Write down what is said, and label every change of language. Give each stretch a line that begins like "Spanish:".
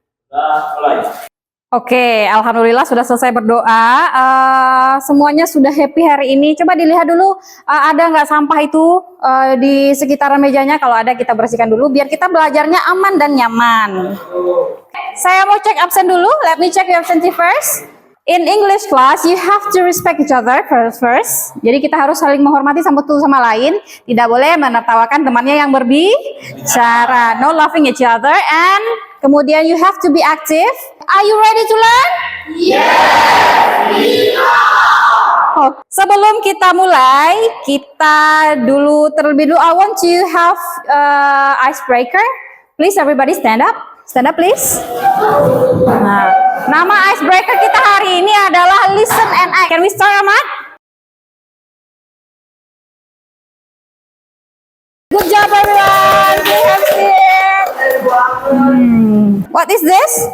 Indonesian: Mulai. Oke, alhamdulillah sudah selesai berdoa. Semuanya sudah happy hari ini. Coba dilihat dulu, ada nggak sampah itu di sekitaran mejanya. Kalau ada, kita bersihkan dulu biar kita belajarnya aman dan nyaman. Saya mau cek absen dulu.
English: Let me check your absentee first. In English class, you have to respect each other first.
Indonesian: Jadi kita harus saling menghormati satu sama lain. Tidak boleh menertawakan temannya yang berbicara.
English: No laughing each other. And
Indonesian: kemudian
English: you have to be active. Are you ready to learn? Yes, we are.
Indonesian: Oh, sebelum kita mulai, kita dulu terlebih dulu.
English: I want to have icebreaker. Please everybody stand up. Stand up please.
Indonesian: Nah, nama icebreaker kita hari ini adalah listen and act.
English: Can we start, Ahmad? Good job everyone. We have seen. What is this?